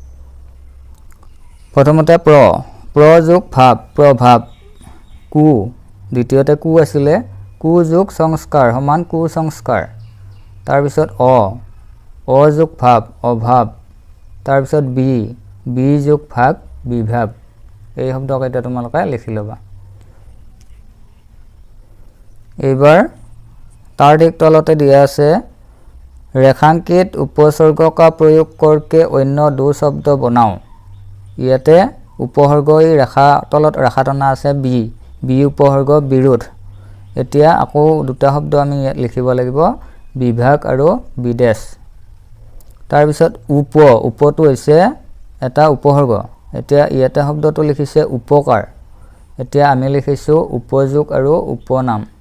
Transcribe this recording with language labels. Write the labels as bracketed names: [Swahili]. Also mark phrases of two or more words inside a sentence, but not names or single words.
[Assamese] প্ৰথমতে প্ৰ যোগ ভাব প্ৰভাৱ কু দ্বিতীয়তে কু আছিলে কু যোগ সংস্কাৰ সমান কু সংস্কাৰ তাৰ পিছত অ যোগ ভাব অভাৱ তাৰ পিছত বি যোগ ভাগ বিভাব এই শব্দ কেইটা তোমালোকে লিখি ল'বা এইবাৰ তাৰ ঠিক তলতে দিয়া আছে [Hindi] रेखांकित उपसर्ग का प्रयोग करके अन्य दो शब्द बनाओ ইয়াতে [Assamese] উপসৰ্গ এই ৰেখা তলত ৰেখা টনা আছে বি উপসৰ্গ বিৰোধ এতিয়া আকৌ দুটা শব্দ আমি লিখিব লাগিব বিভাগ আৰু বিদেশ তাৰ পিছত উপটো হৈছে এটা উপসৰ্গ এতিয়া ইয়াতে শব্দটো লিখিছে উপকাৰ এতিয়া আমি লিখিছো উপযোগ আৰু উপনাম